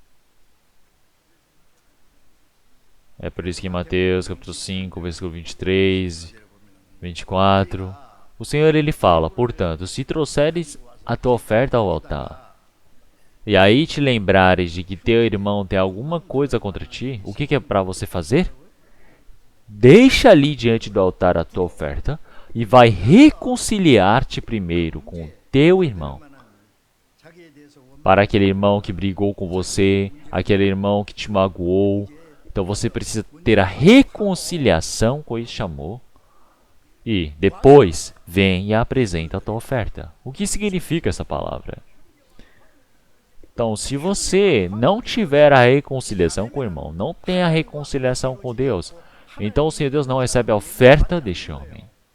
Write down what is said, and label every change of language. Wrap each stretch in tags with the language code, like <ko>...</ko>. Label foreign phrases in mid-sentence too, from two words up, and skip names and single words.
<pt>É por isso que em Mateus capítulo 5, versículo 23, 24, o Senhor ele fala: portanto, se trouxeres a tua oferta ao altar, e aí te lembrares de que teu irmão tem alguma coisa contra ti, o que é para você fazer? Deixa ali diante do altar a tua oferta e vai reconciliar-te primeiro com o teu irmão.</pt> <ko>자기에 대해서 원</ko> <pt>Para aquele irmão que brigou com você, aquele irmão que te magoou. Então você precisa ter a reconciliação com este amor. E depois vem e apresenta a tua oferta. O que significa essa palavra? Então, se você não tiver a reconciliação com o irmão, não tem a reconciliação com Deus, então o Senhor Deus não recebe a oferta deste homem.</pt>